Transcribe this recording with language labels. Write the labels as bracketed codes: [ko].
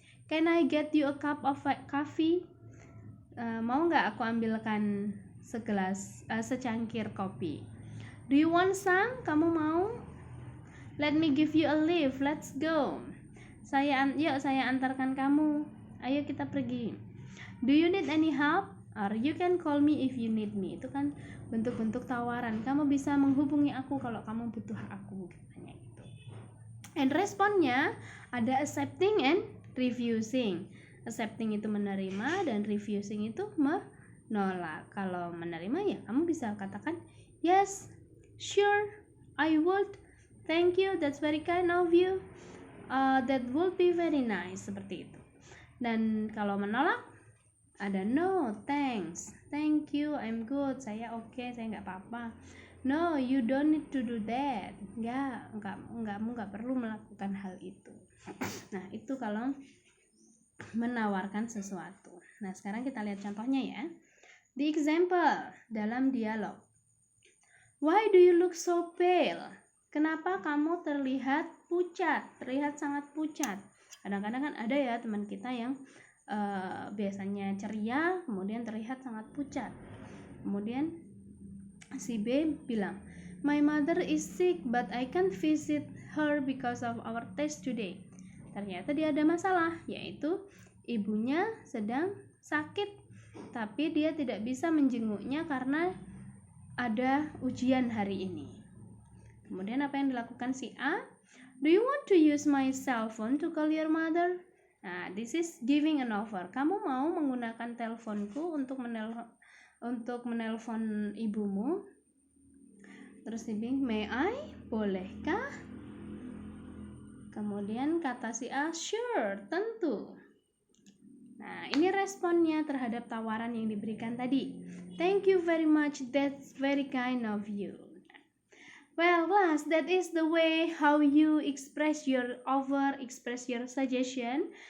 [en] Can I get you a cup of coffee? [id] Mau nggak aku ambilkan secangkir kopi? [en] Do you want some? [id] Kamu mau? [en] Let me give you a lift. Let's go. [id] Yuk saya antarkan kamu. Ayo kita pergi. [en] Do you need any help? Or you can call me if you need me. [id] Itu kan bentuk-bentuk tawaran. Kamu bisa menghubungi aku kalau kamu butuh aku. Katanya gitu. [en] And responnya ada accepting and refusing. [id] Accepting itu menerima dan refusing itu menolak. Kalau menerima ya kamu bisa katakan [en] yes, sure, I would, thank you, that's very kind of you, that would be very nice, [id] seperti itu. Dan kalau menolak ada [en] no, thanks, thank you, I'm good, [id] saya oke, saya nggak apa-apa. [en] No, you don't need to do that. [id] Kamu nggak perlu melakukan hal itu. Nah, itu kalau menawarkan sesuatu. Nah, sekarang kita lihat contohnya ya. [en] The example [id] dalam dialog. [en] Why do you look so pale? [id] Kenapa kamu terlihat pucat? Terlihat sangat pucat. Kadang-kadang kan ada ya teman kita yang biasanya ceria, kemudian terlihat sangat pucat. Kemudian si B bilang, [en] my mother is sick but I can't visit her because of our test today. [id] Ternyata dia ada masalah, yaitu ibunya sedang sakit, tapi dia tidak bisa menjenguknya karena ada ujian hari ini. Kemudian apa yang dilakukan si A? [en] Do you want to use my cell phone to call your mother? Nah, this is giving an offer. [id] Kamu mau menggunakan teleponku untuk menelpon ibumu? Terus si B, [en] may I? [id] Bolehkah? Kemudian kata si A, sure, tentu. Nah, ini responnya terhadap tawaran yang diberikan tadi. [en] Thank you very much, that's very kind of you. Well, class, that is the way how you express your offer, express your suggestion.